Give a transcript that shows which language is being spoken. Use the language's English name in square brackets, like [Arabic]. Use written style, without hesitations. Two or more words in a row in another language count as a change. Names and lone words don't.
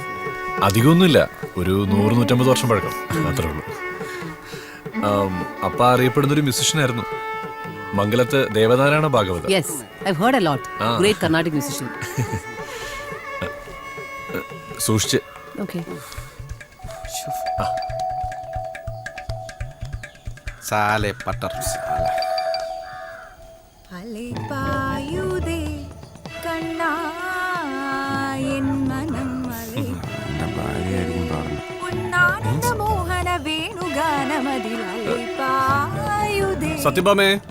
[Malayalam] അധികമൊന്നുമില്ല, ഒരു 100-150 വർഷം പഴക്കം, അത്രേ ഉള്ളൂ. അപ്പ അറിയപ്പെടുന്ന ഒരു മ്യൂസിഷ്യൻ ആയിരുന്നു, മംഗലത്ത് ദേവനാരായണ ഭാഗവതർ. [English] Yes, I've heard a lot. Great Carnatic musician. [Malayalam] സൂക്ഷിച്ച്. [English] Okay. [Hindi] साले पटर साले. [Tamil] அலைபாயுதே கண்ணா என் மனம் உன்னானந்த மோகன வேணுகானமதில் அலைபாயுதே. [Malayalam] സത്യഭാമേ.